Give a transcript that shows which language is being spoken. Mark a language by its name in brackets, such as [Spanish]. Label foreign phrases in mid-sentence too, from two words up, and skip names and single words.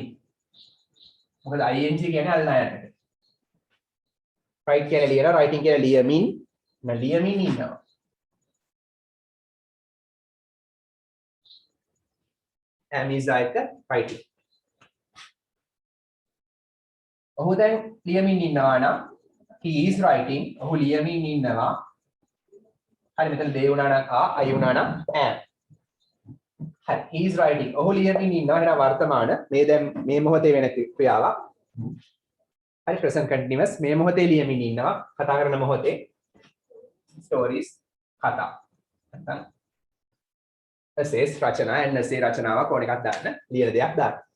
[Sinhala] මොකද ing කියන්නේ අල්ලායන්නට. write කියන්නේ ලියනවා, writing කියන්නේ ලියමින්. ලියමින් ඉන්නවා. ඇමීසා එක writing. ඔහු දැන් ලියමින් ඉන්නවා නම් [English] he is writing. [Sinhala] ඔහු ලියමින් ඉන්නවා. හරි මෙතන they වුණා නම් I වුණා නම් am. [English] හරි he is writing. [Sinhala] ඔහු ලියමින් ඉන්නවා. එහෙනම් වර්තමාන මේ දැන් මේ මොහොතේ වෙන ක්‍රියාවක්. හරි [English] present continuous [Sinhala] මේ මොහොතේ ලියමින් ඉන්නවා. කතා කරන මොහොතේ stories කතා. නැත්නම් essays රචනා [English] and essay [Sinhala] රචනාවක් ඕන එකක් දාන්න. ලියන දෙයක් දාන්න.